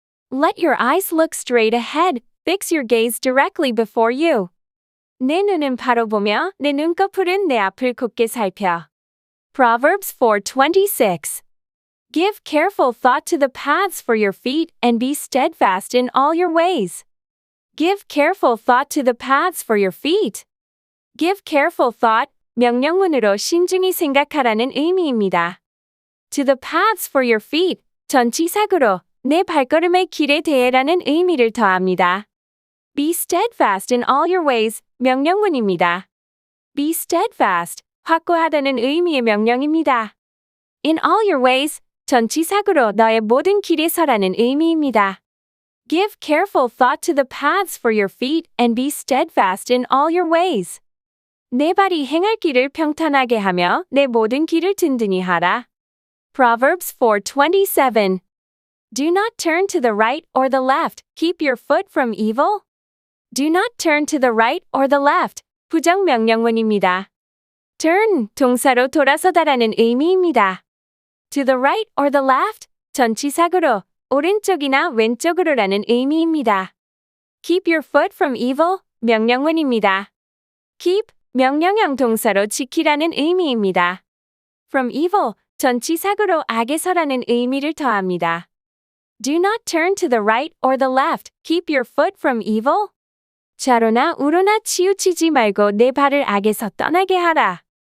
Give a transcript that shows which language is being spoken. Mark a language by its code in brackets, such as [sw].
[en] Let your eyes look straight ahead. Fix your gaze directly before you. [ko] 내 눈은 바로 보며 내 눈꺼풀은 내 앞을 곧게 살펴. [en] Proverbs 4:26. Give careful thought to the paths for your feet and be steadfast in all your ways. Give careful thought to the paths for your feet. Give careful thought, [ko] 명령문으로 신중히 생각하라는 의미입니다. [en] To the paths for your feet, [ko] 전치사구로 내 발걸음의 길에 대해라는 의미를 더합니다. [en] Be steadfast in all your ways, [ko] 명령문입니다. [en] Be steadfast, [ko] 확고하다는 의미의 명령입니다. [en] In all your ways, [ko] 전치사구로 너의 모든 길에 서라는 의미입니다. [en] Give careful thought to the paths for your feet and be steadfast in all your ways. [ko] 내 발이 행할 길을 평탄하게 하며 내 모든 길을 든든히 하라. [en] Proverbs 4:27. Do not turn to the right or the left. Keep your foot from evil. Do not turn to the right or the left. [ko] 부정 명령문입니다. Turn, 동사로 돌아서다라는 의미입니다. [en] To the right or the left, [ko] 전치사구로 오른쪽이나 왼쪽으로라는 의미입니다. [en] Keep your foot from evil, [ko] 명령문입니다. Keep, 명령형 동사로 지키라는 의미입니다. [en] From evil, [ko] 전치사구로 악에서라는 의미를 더합니다. [en] Do not turn to the right or the left. Keep your foot from evil. [ko] 좌로나 우로나 치우치지 말고 내 발을 악에서 떠나게 하라.